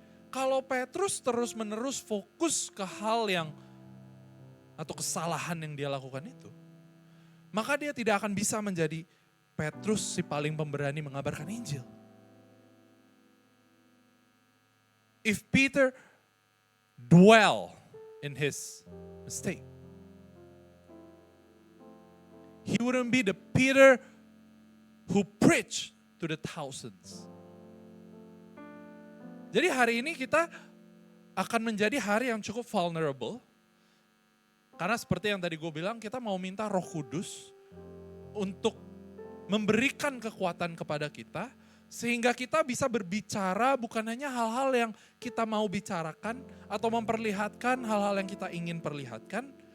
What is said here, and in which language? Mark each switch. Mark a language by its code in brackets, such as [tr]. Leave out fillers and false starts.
[id] Kalau Petrus terus-menerus fokus ke hal yang atau kesalahan yang dia lakukan itu, maka dia tidak akan bisa menjadi Petrus si paling pemberani mengabarkan Injil. [en] If Peter dwell in his mistake, he wouldn't be the Peter who preached to the thousands. [id] Jadi hari ini kita akan menjadi hari yang cukup vulnerable. Karena seperti yang tadi gue bilang, kita mau minta Roh Kudus untuk memberikan kekuatan kepada kita. Sehingga kita bisa berbicara bukan hanya hal-hal yang kita mau bicarakan atau memperlihatkan hal-hal yang kita ingin perlihatkan.